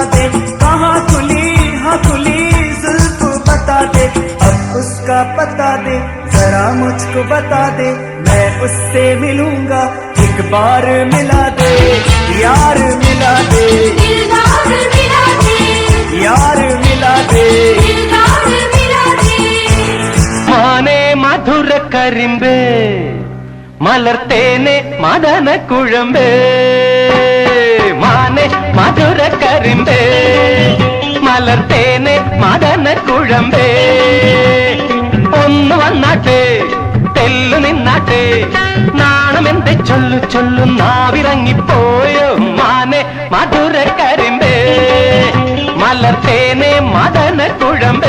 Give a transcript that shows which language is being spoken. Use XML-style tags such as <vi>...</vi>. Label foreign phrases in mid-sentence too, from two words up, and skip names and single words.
<hi>दे कहाँ खुली हाँ खुली जुल्फ बता दे अब उसका पता दे जरा मुझको बता दे मैं उससे मिलूंगा एक बार मिला दे यार मिला दे यार मिला दे</hi> <ml>മാനേ മധുര കരിമ്പേ മലർത്തേനെ മദന കുഴമ്പേ മാനേ മധുര കരിമ്പേ മലർത്തേനെ മദന കുഴമ്പേ ഒന്ന് വന്നാട്ടെ തെല്ലു നിന്നാട്ടെ നാണമെന്തെ ചൊല്ലു ചൊല്ലു നാവിറങ്ങിപ്പോയോ മാനെ മധുര കരിമ്പേ മലർത്തേനെ മദന കുഴമ്പേ</ml>